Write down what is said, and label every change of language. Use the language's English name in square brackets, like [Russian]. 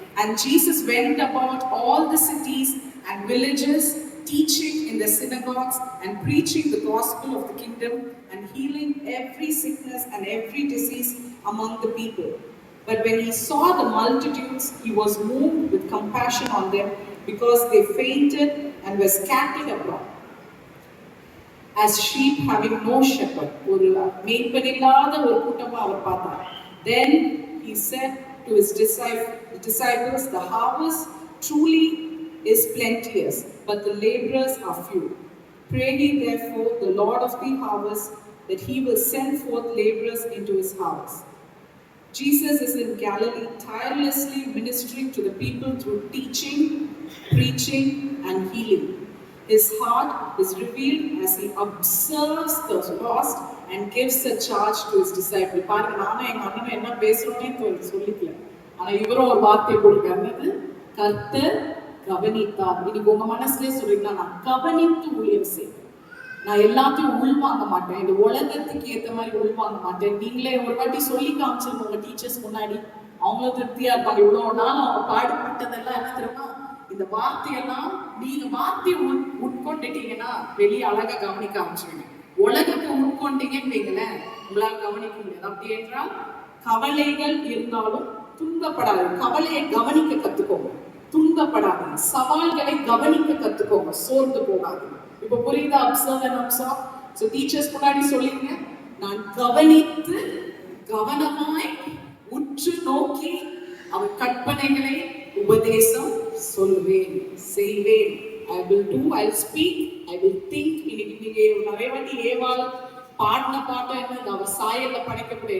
[English] And Jesus went about all the cities and villages, teaching in the synagogues and preaching the gospel of the kingdom and healing every sickness and every disease among the people. But when he saw the multitudes, he was moved with compassion on them because they fainted and were scattered abroad as sheep having no shepherd. [Tamil] ஒரு மேய்ப்பனில்லாத ஒரு கூட்டமா அவர் பார்த்தார். [English] Then he said to his disciples, the harvest truly is plenteous, but the laborers are few. Pray ye therefore the Lord of the harvest that he will send forth laborers into his house. Jesus is in Galilee, tirelessly ministering to the people through teaching, preaching, and healing. His heart is revealed as he observes the lost and gives a charge to his disciples. [Tamil] பாருங்க, நானும் எங்க அண்ணனும் என்ன பேசுறோன்னே சொல்லிக்கல. ஆனா இவரும் ஒரு வார்த்தை கொடுக்காது, கர்த்தர் கவனித்தார். இன்னைக்கு உங்க மனசுலேயே சொல்றீங்களா, நான் கவனித்து ஊழியம் செய்வேன். நான் எல்லாத்தையும் உள்வாங்க மாட்டேன். இந்த உலகத்துக்கு ஏற்ற மாதிரி உள்வாங்க மாட்டேன். நீங்களே ஒரு வாட்டி சொல்லி காமிச்சிருங்க உங்க டீச்சர்ஸ் முன்னாடி. அவங்களும் திருப்தியா இருப்பாங்க. இவ்வளவு நாள் அவங்க பாடுபட்டதெல்லாம் என்ன தெரியுமா? இந்த வார்த்தையெல்லாம் நீங்க வார்த்தையை உட்கொண்டுட்டீங்கன்னா வெளியே அழகா கவனிக்க ஆரம்பிச்சுடுங்க. உலகத்தை உட்கொண்டீங்கன்னு வைங்களேன், உங்களால் கவனிக்க முடியாது. அப்படி என்றால் கவலைகள் இருந்தாலும் துன்பப்படாது. கவலையை கவனிக்க கத்துக்கோங்க, துன்பப்படாது. சவால்களை கவனிக்க கத்துக்கோங்க, சோர்ந்து போகாது. இப்போ புரியுதா? [English] Observe and observe. [Tamil] So teachers முன்னாடி சொல்லிங்க, நான் கவனித்து கவனமாய் உற்று நோக்கி அவர் கற்பனைகளை உபதேசம் சொல்வேன், செய்வேன். [English] I will do, I will speak, I will think. [Tamil] இன்னைக்கு நிறைய வாட்டி ஏவாள் பாடின பாட்டம் என்ன, அவர் சாயல்ல படைக்கப்படும்.